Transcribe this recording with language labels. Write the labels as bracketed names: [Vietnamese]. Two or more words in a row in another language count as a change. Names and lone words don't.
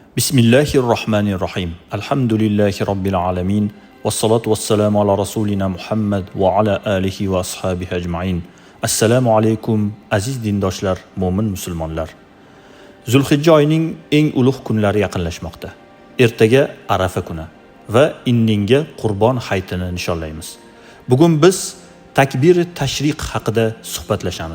[Arabic] بسم الله الرحمن الرحيم. الحمد لله رب العالمين. والصلاة والسلام على رسولنا محمد وعلى آله وأصحابه أجمعين. [Uzbek] Assalomu alaykum aziz dindoshlar, mo'min musulmonlar. Zulhijja oyining eng ulug' kunlari yaqinlashmoqda. Ertaga Arafa kuni va indinga Qurbon hayitini nishonlaymiz. Bugun biz takbir tashriq haqida suhbatlashamiz.